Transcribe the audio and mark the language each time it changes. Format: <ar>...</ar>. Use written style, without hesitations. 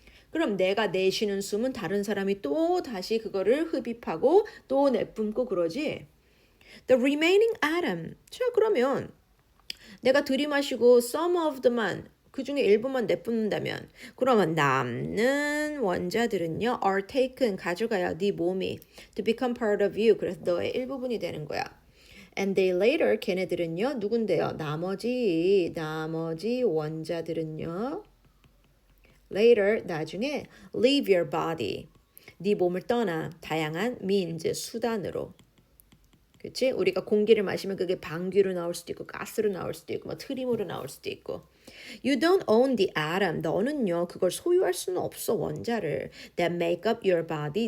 <ko>그럼 내가 내쉬는 숨은 다른 사람이 또 다시 그거를 흡입하고 또 내뿜고 그러지.</ko> <en>The remaining atom.</en> <ko>자, 그러면 내가 들이마시고</ko> <en>some of the</en> <ko>만 그 중에 일부만 내뿜는다면 그러면 남는 원자들은요</ko> <en>are taken</en> <ko>가져가요. 네 몸이</ko> <en>to become part of you.</en> <ko>그래서 너의 일부분이 되는 거야.</ko> <en>And they later</en> <ko>걔네들은요 누군데요? 나머지 원자들은요 later 나중에</ko> <en>leave your body.</en> <ko>네 몸을 떠나 다양한 means 수단으로. 그치? 우리가 공기를 마시면 그게 방귀로 나올 수도 있고 가스로 나올 수도 있고 뭐 트림으로 나올 수도 있고.</ko> <en>You don't own the atom.</en> <ko>너는요 그걸 소유할 수는 없어.</ko> <en>원자를. That make up your body.</en>